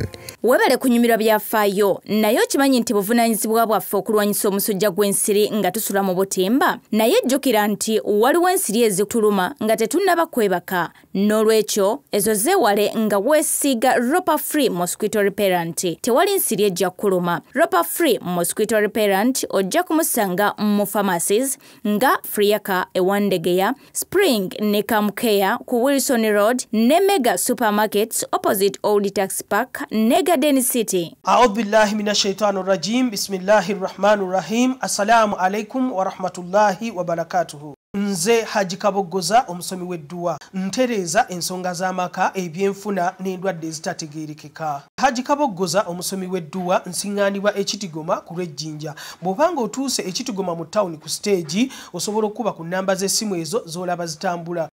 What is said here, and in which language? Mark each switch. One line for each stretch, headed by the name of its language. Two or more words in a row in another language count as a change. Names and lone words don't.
Ganda: Webale kunyumirwa byafaayo naye okimanyi nti buvunaanyizibwa bwaffe okulwanyisa omusujja gw'ensiri nga tusula mu butimba, naye jjukira nti waliwo ensiri ezituluma nga tetunnaba kwebaka, n'olwekyo ezo zeewale nga weesiiga Ropa Free Mosquito Repellent. Tewali nsiri ejja kuluma. Ropa Free Mosquito Repellent ojja kumusanga mu pharmacies nga Friaka ewandegeya, Spring ne Kamkeya ku Wilson Road ne Mega Supermarkets opposite Old Tax Park ne Garden City.
Arabic: أعوذ بالله من الشيطان الرجيم. بسم الله الرحمن الرحيم. السلام عليكم ورحمة الله وبركاته.
Ganda: Nze Haji Kabogoza omusomi w'edduwa ntereeza ensonga z'amaka ebyenfuna n'endwadde ezitategeerekeka. Haji Kabogoza omusomi w'edduwa nsiŋŋaanibwa Ekitigoma ku lw'Ejjinja. Bw'obanga otuuse Ekitigoma mu ttawuni ku stage osobola okuba ku nnamba z'essimu ezo z'olaba zitambula.